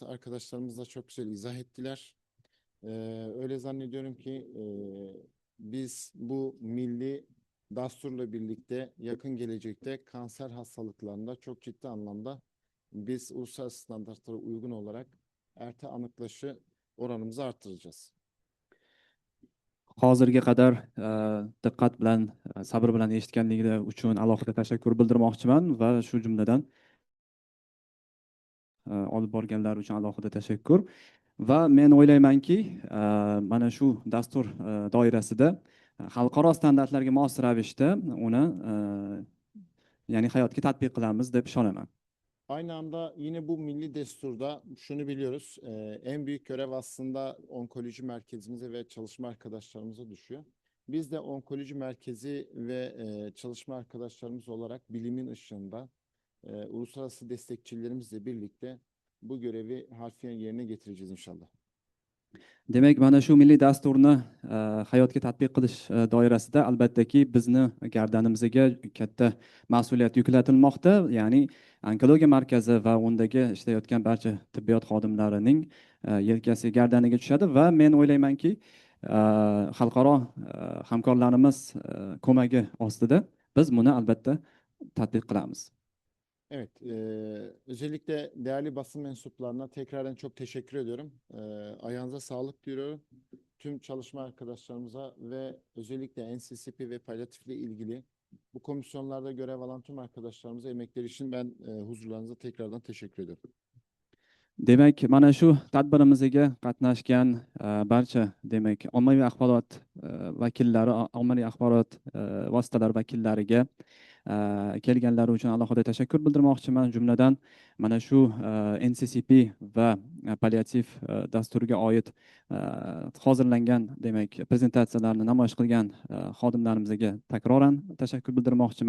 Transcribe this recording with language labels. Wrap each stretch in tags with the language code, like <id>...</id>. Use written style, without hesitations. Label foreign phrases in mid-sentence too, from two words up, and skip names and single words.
<tr>Arkadaşlarımız da çok güzel izah ettiler. Öyle zannediyorum ki biz bu milli dasturla birlikte yakın gelecekte kanser hastalıklarında çok ciddi anlamda biz uluslararası standartlara uygun olarak</tr> <uz>erta anıklaşı</uz> <tr>oranımızı arttıracağız.</tr> <uz>Hozirga qadar diqqat bilan, sabr bilan eshitganligi uchun alohida tashakkur bildirmoqchiman va shu jumladan olib borganlar uchun alohida tashakkur. Va men o'ylaymanki, mana shu dastur doirasida xalqaro standartlarga mos ravishda uni ya'ni hayotga tatbiq qilamiz deb ishonaman.</uz> <tr>Aynı anda yine bu milli desturda şunu biliyoruz. En büyük görev aslında onkoloji merkezimize ve çalışma arkadaşlarımıza düşüyor. Biz de onkoloji merkezi ve çalışma arkadaşlarımız olarak bilimin ışığında uluslararası destekçilerimizle birlikte bu görevi harfiyen yerine getireceğiz inşallah.</tr> <uz>Demak, mana shu milliy dasturni hayotga tatbiq qilish doirasida albattaki bizni gardanimizga katta mas'uliyat yuklatilmoqda. Ya'ni onkologiya markazi va undagi ishlayotgan barcha tibbiyot xodimlarining yelkasi gardaniga tushadi va men o'ylaymanki, xalqaro hamkorlarimiz ko'magi ostida biz buni albatta tatbiq qilamiz.</uz> <tr>Evet, özellikle değerli basın mensuplarına tekrardan çok teşekkür ediyorum. Ayağınıza sağlık diyorum. tüm çalışma arkadaşlarımıza ve özellikle NCCP ve palyatifle ilgili bu komisyonlarda görev alan tüm arkadaşlarımıza emekleri için ben huzurlarınıza tekrardan teşekkür ederim.</tr> <uz>Demak, mana shu tadbirimizga qatnashgan barcha demak ommaviy axborot vakillari, ommaviy axborot vositalari vakillariga kelganlari uchun alohida tashakkur bildirmoqchiman. Jumladan mana shu NCCP va palliativ dasturiga oid hozirlangan demak prezentatsiyalarni namoyish qilgan xodimlarimizga takroran tashakkur bildirmoqchiman.</uz>